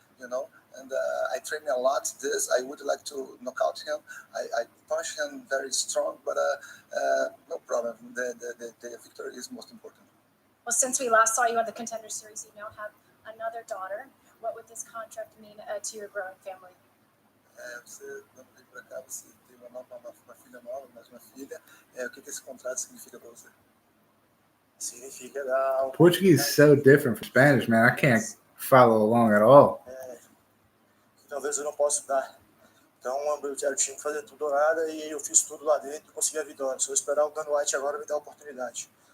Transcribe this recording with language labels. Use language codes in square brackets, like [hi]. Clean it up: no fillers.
[en] You know, and I train a lot. I would like to knock out him. I punch him very strong, but no problem. The victory is most important. Well, since we last saw you on the Contender Series, you now have another daughter. What would this contract mean to your growing family? [pt] Você não veio para cá, você tem uma filha nova, mais uma filha. O que esse contrato significa para você? Significa dar. [en] Portuguese is so different from Spanish, man. I can't follow along at all. [pt] Talvez eu não possa dar. Então eu tinha que fazer tudo ou nada e eu fiz tudo lá dentro e consegui a vitória. Se eu esperar o Dan White agora, me dá a oportunidade.